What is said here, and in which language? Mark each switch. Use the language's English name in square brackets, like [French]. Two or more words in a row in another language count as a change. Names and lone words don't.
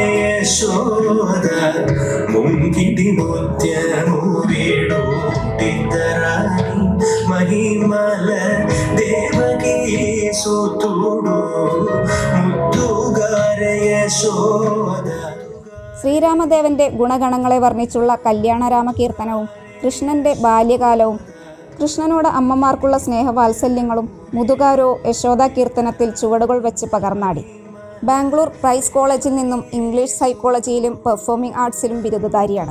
[Telugu] యశోద ముంగిటి ముత్యము వీడుటిద్దరాని మహిమల దేవకీ సుతుడు ముద్దుగారే యశోద. [Malayalam] ശ്രീരാമദേവന്റെ ഗുണഗണങ്ങളെ വർണ്ണിച്ചുള്ള കല്യാണരാമ കീർത്തനവും കൃഷ്ണന്റെ ബാല്യകാലവും കൃഷ്ണനോട് അമ്മമാർക്കുള്ള സ്നേഹവാത്സല്യങ്ങളും മുതുകാരോ യശോദ കീർത്തനത്തിൽ ചുവടുകൾ വെച്ച് പകർന്നാടി. ബാംഗ്ലൂർ പ്രൈസ് കോളേജിൽ നിന്നും ഇംഗ്ലീഷ് സൈക്കോളജിയിലും പെർഫോമിംഗ് ആർട്സിലും ബിരുദധാരിയാണ്.